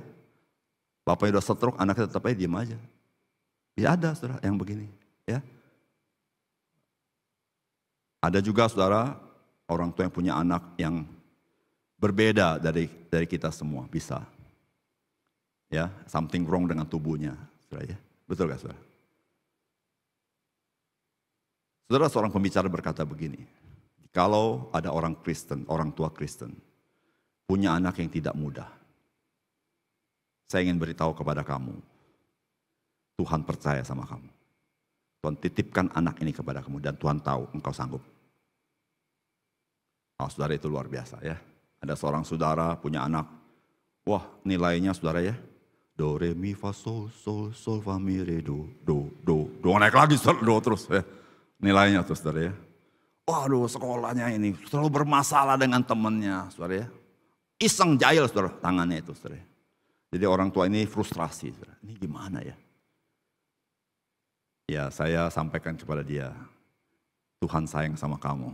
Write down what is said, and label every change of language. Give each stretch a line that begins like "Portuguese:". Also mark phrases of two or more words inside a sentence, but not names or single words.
Indonesian: Bapaknya udah stroke, anaknya tetap aja diem aja. Ya ada saudara yang begini ya. Ada juga saudara orang tua yang punya anak yang berbeda dari kita semua, bisa. Ya,
English: something wrong
Indonesian: dengan tubuhnya, saudara ya. Betul gak saudara? Saudara, seorang pembicara berkata begini, kalau ada orang Kristen, orang tua Kristen, punya anak yang tidak muda, saya ingin beritahu kepada kamu, Tuhan percaya sama kamu. Tuhan titipkan anak ini kepada kamu dan Tuhan tahu engkau sanggup. Oh, saudara, itu luar biasa ya. Ada seorang saudara punya anak, wah nilainya saudara ya, do, re, mi, fa, sol, sol, sol, fa, mi, re, do, naik lagi, do terus ya. Nilainya tuh saudara ya. Waduh, sekolahnya ini selalu bermasalah dengan temannya saudara ya. Iseng jahil saudara tangannya itu saudara. Jadi orang tua ini frustrasi saudara. Ini gimana ya? Ya saya sampaikan kepada dia, Tuhan sayang sama kamu.